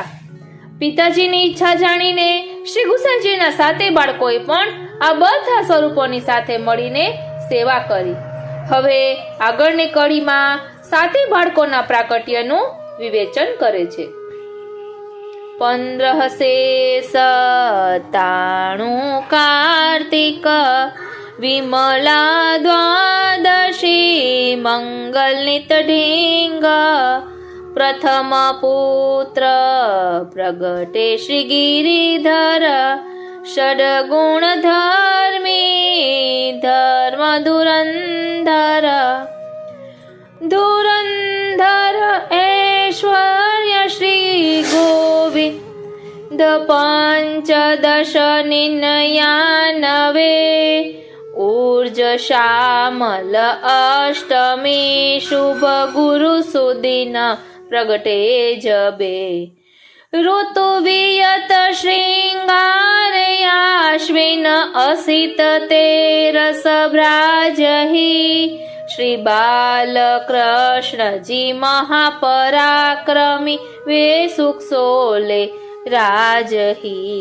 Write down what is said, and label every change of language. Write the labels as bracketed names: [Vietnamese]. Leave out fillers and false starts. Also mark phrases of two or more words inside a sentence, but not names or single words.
[Gujarati] પિતાજીની ઈચ્છા જાણીને શ્રી ગુસાઈજીના 7 બાળકોએ પણ આ બધા સ્વરૂપોની સાથે મળીને સેવા કરી. હવે આગળની કડીમાં 7 બાળકોના પ્રાકટ્યનું વિવેચન કરે છે. [Braj] 15 से 97 कार्तिक विमला द्वादशी मंगलनित ढींग, प्रथम पुत्र प्रगटे श्री गिरिधर, षड्गुण धर्मी धर्म धुरंधर, धुरंधर ऐश्वर्य श्री गोविंद पंचदश निनयानवे, ऊर्ज श्यामल अष्टमी शुभ गुरु सुदिन प्रगटे जबे, ऋतु वियत श्रृंगार आश्विन असित तेरस भ्राजहि, श्री बाल कृष्ण जी महापराक्रमी वे सुख सोले राजही.